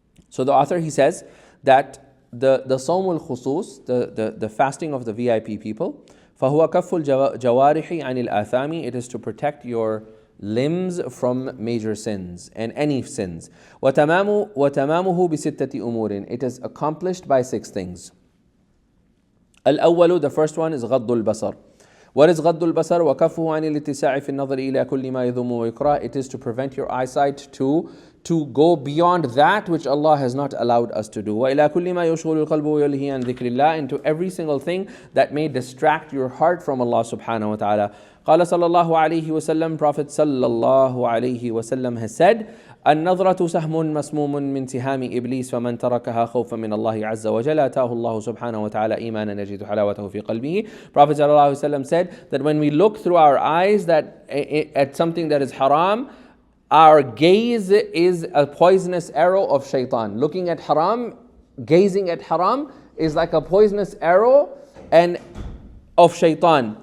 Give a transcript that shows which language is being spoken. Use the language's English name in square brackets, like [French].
[English] So the author, he says that the Sawmul Khusus, the fasting of the VIP people, [Arabic] فَهُوَ كَفُّ الْجَوَارِحِ عَنِ الْآثَامِ, [English] it is to protect your limbs from major sins and any sins. [Arabic] وَتَمَامُهُ بِسِتَّةِ أُمُورٍ, [English] it is accomplished by 6 things. [Arabic] الأول, [English] the first one is غض البصر. What is غض البصر? [Arabic] وكفه عن الاتساع في النظر إلى كل ما يذم ويكره. [English] It is to prevent your eyesight to go beyond that which Allah has not allowed us to do. [Arabic] وإلى كل ما يشغل القلب ويلهي عن ذكر الله, [English] into every single thing that may distract your heart from Allah subhanahu wa ta'ala. [Arabic] قال صلى الله عليه وسلم, [English] Prophet [Arabic] صلى الله عليه وسلم [English] has said, [Arabic] النظرة سهم مسموم من سهام إبليس فمن تركها خوفا من الله عز وجل أتاه الله سبحانه وتعالى إيمانا يجد حلاوته في قلبه. [English] Prophet صلى الله عليه وسلم said that when we look through our eyes at something that is haram, our gaze is a poisonous arrow of shaitan. Looking at haram, gazing at haram is like a poisonous arrow and of shaitan.